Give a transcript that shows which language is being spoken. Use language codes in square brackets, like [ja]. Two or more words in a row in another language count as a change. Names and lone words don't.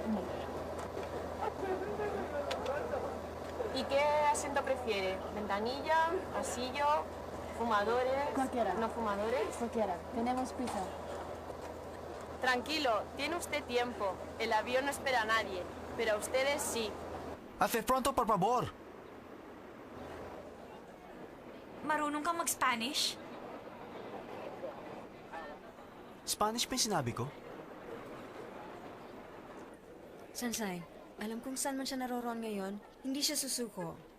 [es] ¿Y qué asiento prefiere? ¿Ventanilla? ¿Pasillo? ¿Fumadores? Cualquiera. ¿No fumadores? Cualquiera. Tenemos prisa. Tranquilo, tiene usted tiempo. El avión no espera a nadie, pero a ustedes sí. Hace pronto, por favor. [tl] Marunong kang mag-Spanish? Spanish pa yung sinabi ko? Sansay, alam kung saan man siya naroroon ngayon, hindi siya susuko.